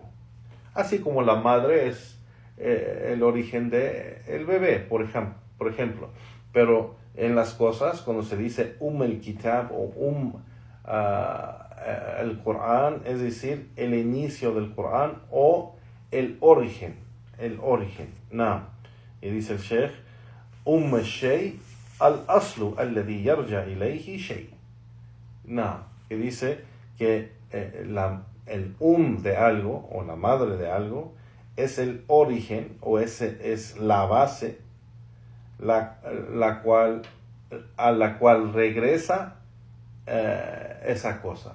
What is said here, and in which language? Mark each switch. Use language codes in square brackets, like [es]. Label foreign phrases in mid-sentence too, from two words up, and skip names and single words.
[es] Así como la madre es el origen del bebé, por ejemplo. Pero en las cosas, cuando se dice el Kitab o el Corán, es decir, el inicio del Corán o el origen. Y dice el Sheikh: [ar] الشيء الأصل الذي يرجع إليه شيء. [es] Que dice que el de algo o la madre de algo es el origen o es la base a la cual regresa esa cosa.